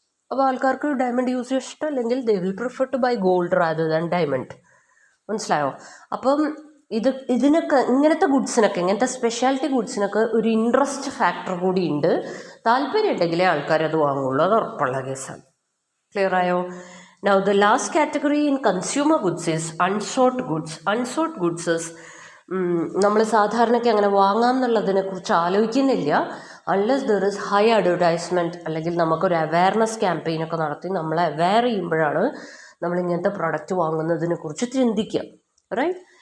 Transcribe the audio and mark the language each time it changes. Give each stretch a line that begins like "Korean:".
Malayalam: അപ്പോൾ ആൾക്കാർക്ക് diamond use ചെയ്യാൻ ഇഷ്ടമല്ലെങ്കിൽ
English: They will prefer to buy gold rather than diamond.
Malayalam: മനസ്സിലായോ? അപ്പം ഇതിനൊക്കെ ഇങ്ങനത്തെ ഗുഡ്സിനൊക്കെ, ഇങ്ങനത്തെ സ്പെഷ്യാലിറ്റി ഗുഡ്സിനൊക്കെ ഒരു ഇൻട്രസ്റ്റ് ഫാക്ടർ കൂടി ഉണ്ട്. താല്പര്യം ഉണ്ടെങ്കിലേ ആൾക്കാരത് വാങ്ങുള്ളൂ, അത് ഉറപ്പുള്ള കേസാണ്. ക്ലിയർ ആയോ?
English: Now the last category in consumer goods is unsought goods.
Malayalam: Unsought goods is നമ്മൾ സാധാരണയ്ക്ക് അങ്ങനെ വാങ്ങാം എന്നുള്ളതിനെ കുറിച്ച് ആലോചിക്കുന്നില്ല,
English: unless there is high advertisement
Malayalam: അല്ലെങ്കിൽ നമുക്കൊരു അവയർനെസ് ക്യാമ്പയിനൊക്കെ നടത്തി നമ്മളെ അവെയർ ചെയ്യുമ്പോഴാണ് നമ്മളിങ്ങനത്തെ പ്രൊഡക്റ്റ് വാങ്ങുന്നതിനെ കുറിച്ച് ചിന്തിക്കുക, റൈറ്റ്?